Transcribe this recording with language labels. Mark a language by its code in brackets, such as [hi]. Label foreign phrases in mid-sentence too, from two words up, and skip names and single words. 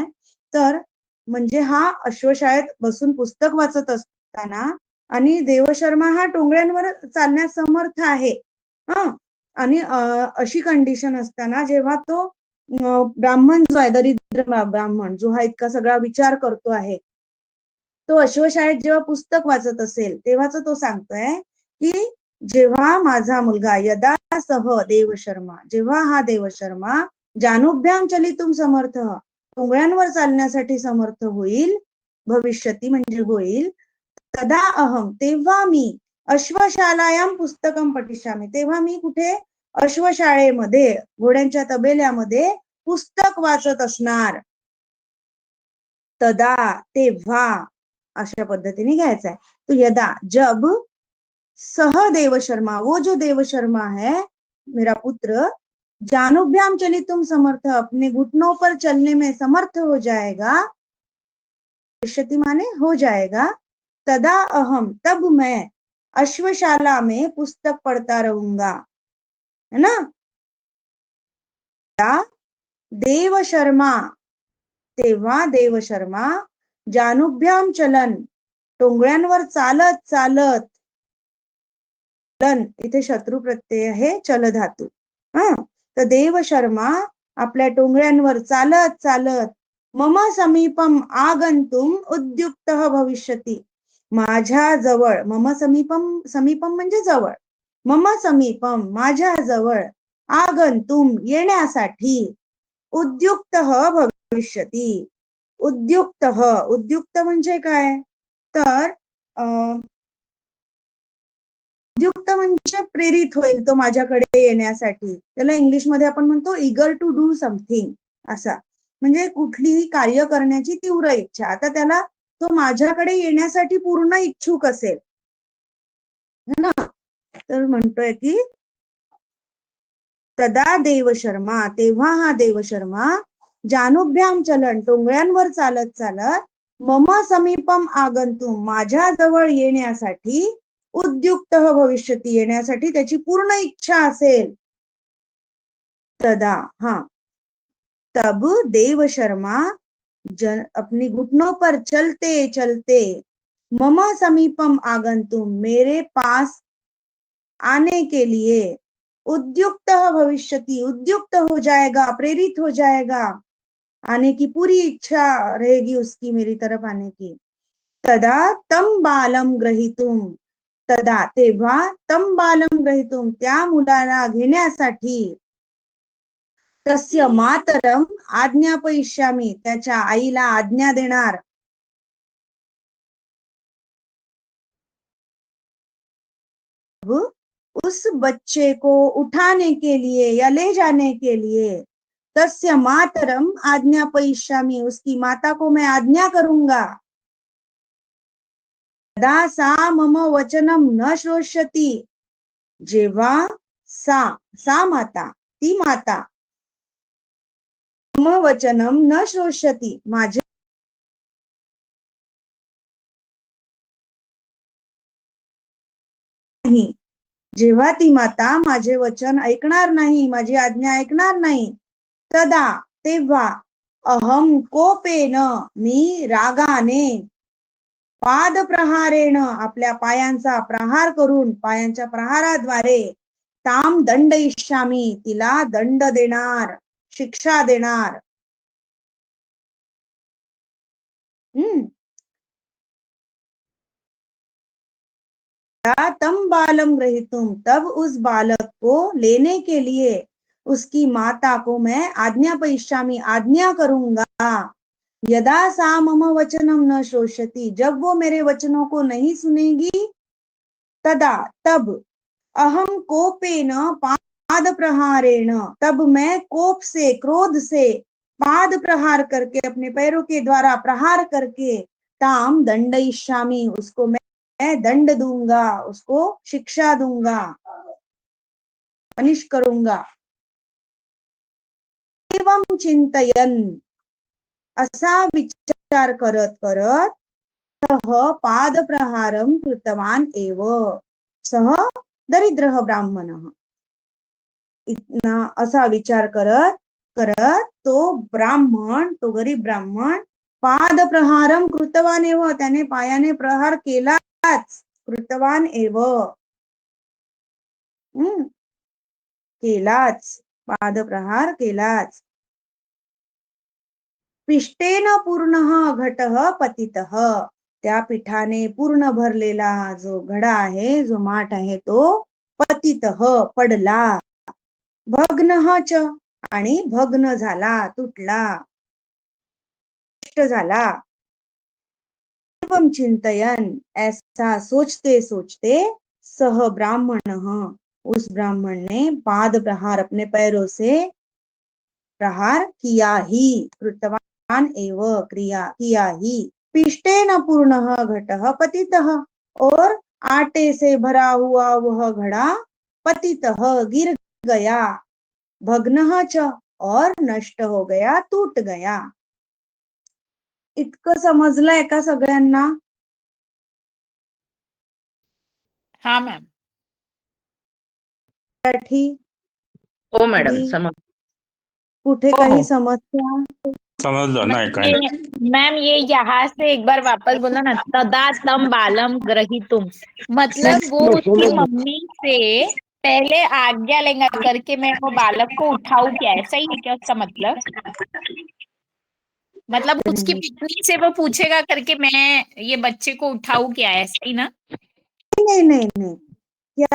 [mr] तर म्हणजे हा अश्वशाळेत बसून पुस्तक वाचत असताना आणि देवशर्मा हा टोंगळ्यांवर चालण्यास समर्थ आहे, आणि अशी कंडिशन असताना जेव्हा तो ब्राह्मण जो आहे, दरिद्र ब्राह्मण जो हा इतका सगळा विचार करतो आहे, तो अश्वशाळेत जेव्हा पुस्तक वाचत असेल तेव्हाच तो सांगतोय की जेव्हा माझा मुलगा [sa] यदा सह देवशर्मा, [mr] जेव्हा हा देवशर्मा [sa] जानुभ्याम चलितुम समर्थ, [mr] टोंगळ्यांवर चालण्यासाठी समर्थ होईल, भविष्यती म्हणजे होईल, [sa] तदा अहम [mr] तेव्हा मी [sa] अश्वशालायाम पुस्तकम पठिष्यामी, [mr] तेव्हा मी कुठे अश्वशाळेमध्ये घोड्यांच्या तबेल्यामध्ये पुस्तक वाचत असणार. तदा तेव्हा अशा पद्धतीने घ्यायचा है. [hi] तो यदा जब सह देवशर्मा, वो जो देवशर्मा है मेरा पुत्र, [sa] जानुभ्याम चलितुम समर्थ, [hi] अपने घुटनों पर चलने में समर्थ हो जाएगा, भविष्यति माने हो जाएगा, [sa] तदा अहम [hi] तब मैं अश्वशाला में पुस्तक पढ़ता रहूंगा, है ना. [mr] देवशर्मा तेव्हा देवशर्मा [sa] जानुभ्याम चलन, [mr] टोंगळ्यांवर चालत चालत, चलन इथे शत्रू प्रत्यय आहे, चल धातू. तर देवशर्मा आपल्या टोंगळ्यांवर चालत चालत [sa] मम समीपम आगंतुम उद्युक्तः भविष्यति, [mr] माझ्या जवळ, [sa] मम समीपम, समीपम [mr] म्हणजे जवळ, [sa] मम समीपम [mr] माझ्या जवळ, आगंतुम येण्यासाठी, [sa] उद्युक्तः भविष्यति, उद्युक्तः, [mr] उद्युक्त म्हणजे काय, तर उद्युक्त म्हणजे प्रेरित होईल तो माझ्याकडे येण्यासाठी, त्याला इंग्लिश मध्ये आपण म्हणतो [en] eager to do something, [mr] असा म्हणजे कुठलीही कार्य करण्याची तीव्र इच्छा. आता त्याला तो माझ्याकडे येण्यासाठी पूर्ण इच्छुक असेल ना, तर म्हणतोय की तदा देवशर्मा तेव्हा हा देवशर्मा [sa] जानुभ्याम चलन, [mr] टोंगळ्यांवर चालत चालत, [sa] मम समीपम आगंतुम [mr] माझ्या जवळ येण्यासाठी, [sa] उद्युक्त भविष्यती [mr] येण्यासाठी त्याची पूर्ण इच्छा असेल, [hi] तदा तब देवशर्मा अपनी घुटनों पर चलते चलते [sa] मम समीपम आगंतुम [hi] मेरे पास आने के लिए, [sa] उद्युक्त भविष्यति [hi] उद्युक्त हो जाएगा, प्रेरित हो जाएगा, आने की पूरी इच्छा रहेगी उसकी मेरी तरफ आने की. [sa] तदा तम बालम ग्रहीतुम, तदा तेव्हा तम बालम ग्रहीतुम [mr] त्या मुलाला घेण्यासाठी, [sa] तस्य मातरम आज्ञापयिष्यामी [mr] त्याच्या आईला आज्ञा देणार, [hi] उस बच्चे को उठाने के लिए या ले जाने के लिए, [sa] तस्य मातरम आज्ञापयिष्यामी [hi] उसकी माता को मैं आज्ञा करूंगा, [sa] तदा सा मम वचनम न श्रोष्यति, जेव्हा सा माता, [mr] ती माता, [sa] मम वचनम न श्रोष्यति माझे [mr] नाही, जेव्हा ती माता माझे वचन ऐकणार नाही, माझी आज्ञा ऐकणार नाही, तदा तेव्हा [sa] अहम कोपेन [mr] मी रागाने, [sa] पाद प्रहारेण [mr] आपल्या पायांचा प्रहार करून, पायांच्या प्रहाराद्वारे, [sa] ताम दंडयिष्यामी [mr] तिला दंड देणार, शिक्षा देणार. [sa] तम बालम ग्रहीतुम, [hi] तब उस बालक को लेने के लिए उसकी माता को मैं [sa] आज्ञा पयिष्यामि, [hi] आज्ञा करूंगा। [sa] यदा सा मम वचनम न श्रोष्यति, [hi] जब वो मेरे वचनों को नहीं सुनेगी, [sa] तदा तब अहम कोपेन पाद प्रहारेण, [hi] तब मैं कोप से, क्रोध से पाद प्रहार करके, अपने पैरों के द्वारा प्रहार करके, [sa] ताम दंडयिष्यामि, [hi] उसको मैं दंड दूंगा, उसको शिक्षा दूंगा, पनिश करूंगा। [sa] एवं चिंतयन, [mr] असा विचार करत करत [sa] सह पाद प्रहारम कृतवान एव, सह दरिद्रः ब्राह्मणः। [mr] इतना असा विचार करत करत तो ब्राह्मण, तो गरीब ब्राह्मण [sa] पाद प्रहारम कृतवान एव, [mr] त्याने पायाने प्रहार केलाच, [sa] कृतवान एव, [mr] केलाच, पाद प्रहार केलाच। [sa] पिष्टेन पूर्णः घटः पतितः, [mr] त्या पिठाने पूर्ण भरलेला जो घडा आहे, जो माठ आहे, तो पतितः पडला, [sa] भग्नः च, [mr] आणि भग्न झाला, तुटला, नष्ट झाला। [sa] एवं चिंतयन, [hi] ऐसा सोचते सोचते [sa] सह ब्राह्मणः, [hi] उस ब्राह्मण ने पाद प्रहार, अपने पैरों से प्रहार किया ही, [sa] कृतवान एव, [hi] क्रिया किया ही। [sa] पिष्टेन पूर्णः घटः पतितः, [hi] और आटे से भरा हुआ वह घड़ा पतितः गिर गया, [sa] भग्नः च, [hi] और नष्ट हो गया, टूट गया। [mr] इतकं समजलंय का सगळ्यांना? [hi] हाँ मैम। ठीक, [mr] हो मॅडम, कधी समज. कुठे हो, काही हो. समस्या? समजलं नाही काय नाही. [hi] मैम ये यहाँ से एक बार वापस बोला ना, [sa] तदा तम बालम ग्रहीतुम, [hi] मतलब वो उसकी मम्मी से पहले आज्ञा लेगा करके मैं वो बालक को उठाऊं क्या, ऐसा ही है क्या उसका मतलब? मतलब उसकी पत्नी से वो पूछेगा करके मैं ये बच्चे को उठाऊं क्या, ऐसा ही ना? नहीं नहीं नहीं, क्या